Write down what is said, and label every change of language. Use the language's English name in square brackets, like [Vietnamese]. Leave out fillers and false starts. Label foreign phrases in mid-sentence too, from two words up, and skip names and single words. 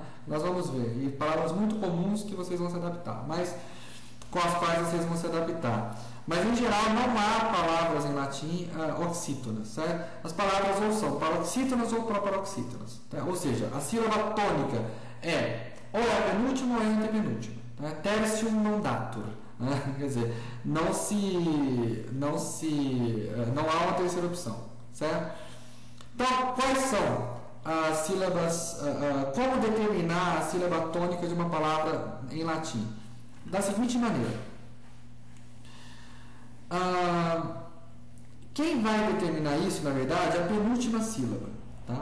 [Portuguese] Nós vamos ver, e palavras muito comuns que vocês vão se adaptar, mas com as quais vocês vão se adaptar. Mas em geral não há palavras em latim oxítonas, certo? As palavras ou são paroxítonas ou proparoxítonas, tá? Ou seja, a sílaba tônica ou é a penúltima ou é a antepenúltima, tá? [Latin] Tertium non datur. [Portuguese] Quer dizer, não há uma terceira opção, certo? Então, quais são as sílabas, como determinar a sílaba tônica de uma palavra em latim? Da seguinte maneira, quem vai determinar isso, na verdade, é a penúltima sílaba, tá?